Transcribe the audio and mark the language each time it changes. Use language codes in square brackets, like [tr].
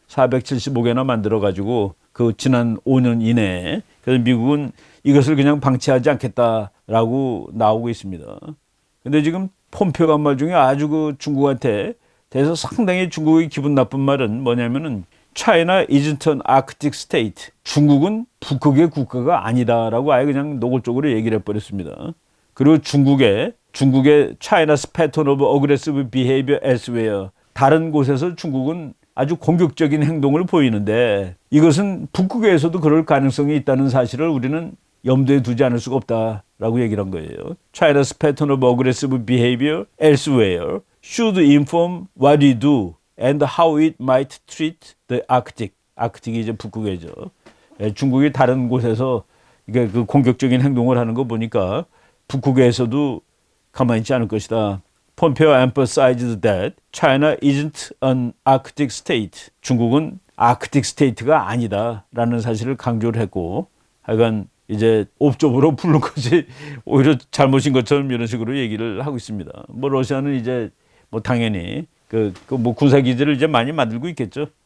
[ko] 475개나 만들어가지고 그 지난 5년 이내에 그래서 미국은 이것을 그냥 방치하지 않겠다라고 나오고 있습니다. 근데 지금 폼페오가 한 말 중에 아주 그 중국한테 대해서 상당히 중국의 기분 나쁜 말은 뭐냐면은 [en] China isn't an Arctic state. [ko] 중국은 북극의 국가가 아니다라고 아예 그냥 노골적으로 얘기를 해버렸습니다. 그리고 중국의 [en] China's pattern of aggressive behavior elsewhere. [ko] 다른 곳에서 중국은 아주 공격적인 행동을 보이는데 이것은 북극에서도 그럴 가능성이 있다는 사실을 우리는 염두에 두지 않을 수가 없다라고 얘기를 한 거예요. [en] China's pattern of aggressive behavior elsewhere should inform what we do and how it might treat the Arctic. [ko] 아크틱이 이제 북극이죠. 중국이 다른 곳에서 이게 그 공격적인 행동을 하는 거 보니까 북극에서도 가만히 있지 않을 것이다. [en] 폼페오 emphasized that China isn't an Arctic state. [ko] 중국은 아크틱 스테이트가 아니다라는 사실을 강조를 했고 하여간 이제 옵저버로 부른 것이 오히려 잘못인 것처럼 이런 식으로 얘기를 하고 있습니다. 뭐 러시아는 이제 뭐 당연히 뭐 군사기지를 이제 많이 만들고 있겠죠.